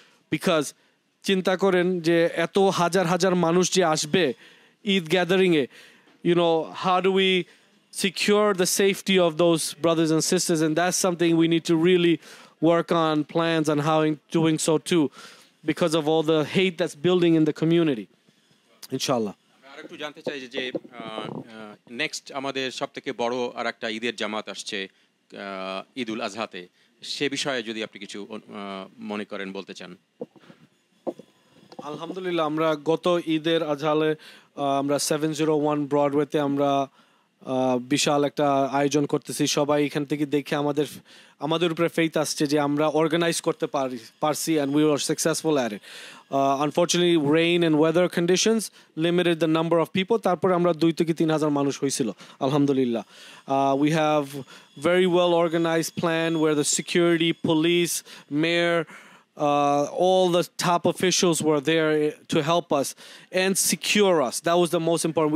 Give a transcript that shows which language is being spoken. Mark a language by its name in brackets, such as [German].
[English] Because [Bangla] চিন্তা করেন যে এত হাজার হাজার মানুষ যে আসবে [English] Eid gathering এ, you know, how do we secure the safety of those brothers and sisters? And that's something we need to really work on plans on how doing so too, because of all the hate that's building in the community. [Arabic] Inshallah. [Bangla] একটু জানতে চাই যে next আমাদের সবথেকে বড় আর একটা ঈদের জামাত আসছে ঈদুল আজহাতে সে বিষয়ে যদি আপনি কিছু মনে করেন বলতে চান আলহামদুলিল্লাহ আমরা গত ঈদের আজহালে আমরা 701 ব্রডওয়েতে আমরা বিশাল একটা আয়োজন করতেছি সবাই এখান থেকে দেখে আমাদের উপরে ফেইথ আসছে যে আমরা অর্গানাইজ করতে পারছি [English] and we were successful at it. Unfortunately rain and weather conditions limited the number of people [Bangla] তারপরে আমরা 2 থেকে 3,000 মানুষ হয়েছিল আলহামদুলিল্লাহ [English] we have very well organized plan where the security police mayor all the top officials were there to help us and secure us. That was the most important.